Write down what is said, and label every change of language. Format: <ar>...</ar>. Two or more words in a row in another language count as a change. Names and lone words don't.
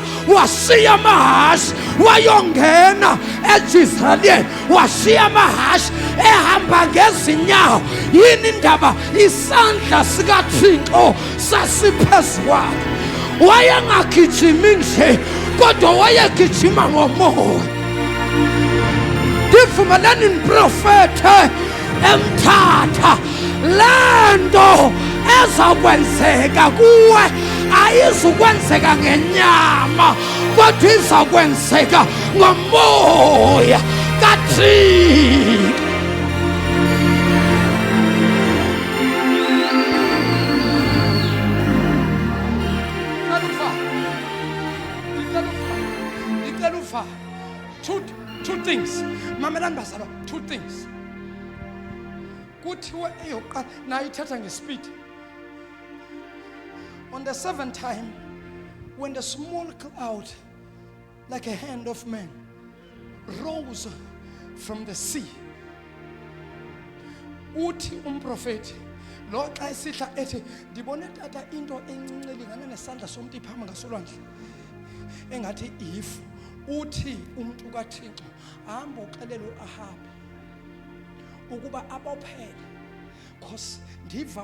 <zu>washiya amahashi wayongena eJisrayeli washiya amahashi ehamba ngezinyawo yini indaba isandla sikaThixo sasiphezu kwakhe wayengagijimi nje kodwa wayegijima ngomoya</zu> <xh>ndivumelani niprofethe emthatha lento ezakwenzeka kuwe ayizukwenzeka ngenyama kodwa izakwenzeka ngomoya kaThixo</xh> <en>two things</en> <xh>mamelani bazalwa</xh> <en>two things</en> <xh>kuthiwe eyoqala nayithatha ngespeed</xh> <en>on the 7th time when the small cloud like a hand of man rose from the sea</en> <xh>uthi umprofeti lo xa esihla ethi ndibone tata into encinci lingana nesandla somuntu iphama ngasolwandle engathi ifu uthi umuntu kaThixo hamba uxelele uAhabi ukuba abophele because ndiva</xh>